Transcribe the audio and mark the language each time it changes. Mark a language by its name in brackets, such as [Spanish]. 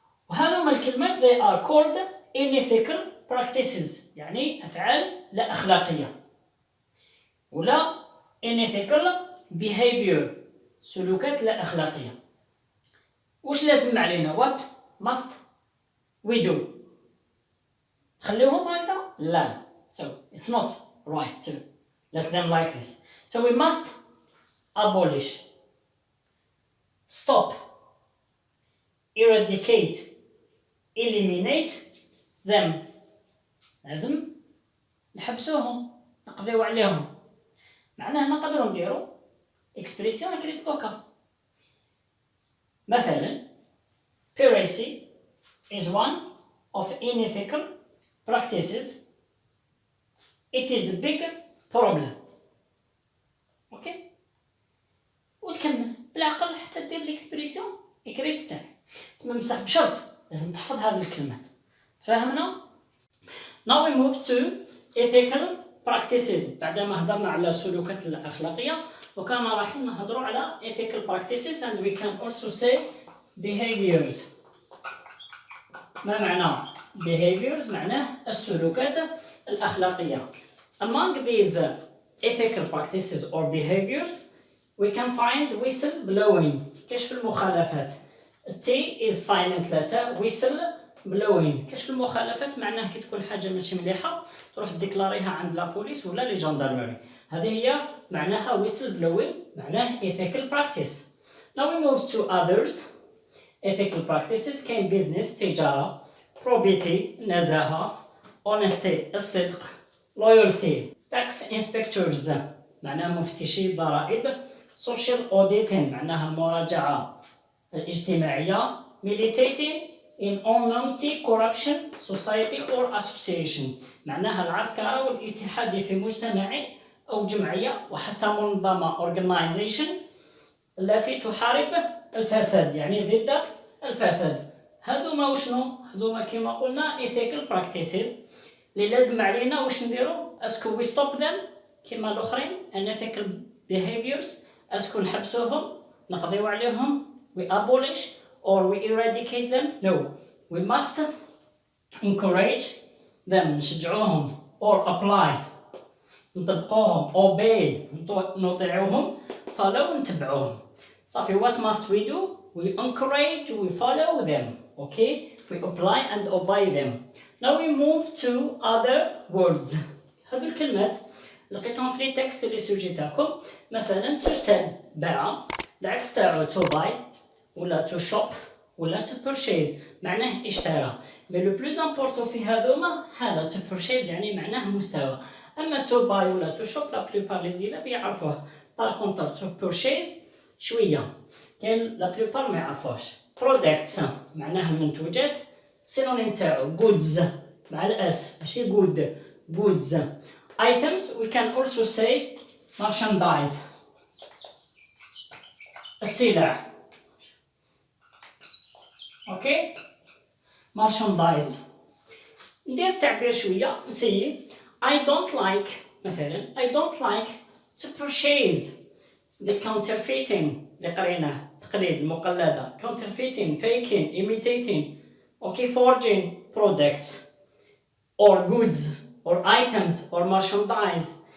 [Arabic] وهذوما الكلمات [English] they are called unethical practices [Arabic] يعني افعال لا اخلاقيه ولا [English] unethical behavior [Arabic] سلوكات لا اخلاقيه. واش لازم علينا [English] what must we do؟ [Arabic] خليهم هكذا؟ لا. [English] So it's not right to let them like this. So we must abolish, stop, eradicate, eliminate them. [Arabic] لازم نحبسوهم نقضيو عليهم. معناه نقدروا نديرو اكسبريسيون كريت دوكا. [English] مثلا piracy is one of unethical practices. It is a big problem. [Arabic] اوكي وتكمل بالعقل حتى دير ليكسبريسيون اكريت تاعك. تما بصح بشرط لازم تحفظ هذه الكلمات. تفهمنا؟ [English] Now we move to ethical practices. [Arabic] بعدما هضرنا على السلوكات الأخلاقية وكان راح نهضروا على [English] ethical practices and we can also say behaviors. [Arabic] ما معنى behaviors؟ معناه السلوكات الأخلاقية. [English] Among these ethical practices or behaviors we can find whistle blowing. [Arabic] كشف المخالفات. [English] T is silent letter whistle blowing. [Arabic] كشف المخالفات معناه كي تكون حاجة ماشي مليحة تروح ديكلاريها عند لا بوليس ولا لي جاندرمري. هذه هي معناها whistle blowing معناه ethical practice. [English] Now we move to others. Ethical practices كاين business تجارة probity نزاهة honesty الصدق loyalty tax inspectors معناه مفتشي الضرائب social auditing [Arabic] معناها المراجعة الاجتماعية [English] militating in anti-corruption society or association. [Arabic] معناها العسكرة والاتحادية في مجتمع أو جمعية وحتى منظمة organization التي تحارب الفساد، يعني ضد الفساد. هذوما وشنو؟ هذوما كما قلنا ethical practices اللي لازم علينا واش نديرو؟ اسكو [English] we stop them [Arabic] كما الآخرين [English] unethical behaviors، [Arabic] اسكو نحبسوهم نقضيو عليهم [English] we abolish or we eradicate them. No, we must encourage them نشجعوهم or apply نطبقوهم obey نطيعوهم follow نتبعوهم. صافي what must we do? We encourage, we follow them, okay? We apply and obey them. Now we move to other words. [Arabic] هذو الكلمات لقيتهم في لي تكست اللي سجلتكم. مثلا to sell باع، العكس تاعو to buy ولا to shop ولا to purchase معناه اشترى. [French] mais le plus important [Arabic] في هذوما هذا [English] to purchase [Arabic] يعني معناه مستوى. [French] اما [English] to buy [French] ولا [English] to shop [French] la plupart les élèves [Arabic] يعرفوه. [French] par contre [English] to purchase [Arabic] شويه كاين لا plupart ما يعرفوش. products معناه المنتوجات، سينونيم تاعو goods مع الاس ماشي good goods. [English] items we can also say merchandise السلع. Okay merchandise. [Arabic] ندير تعبير شويه نسيي. [English] I don't like مثلا I don't like to purchase the counterfeiting [Arabic] اللي قريناه تقليد المقلده [English] counterfeiting faking imitating okay forging products or goods or items or merchandise.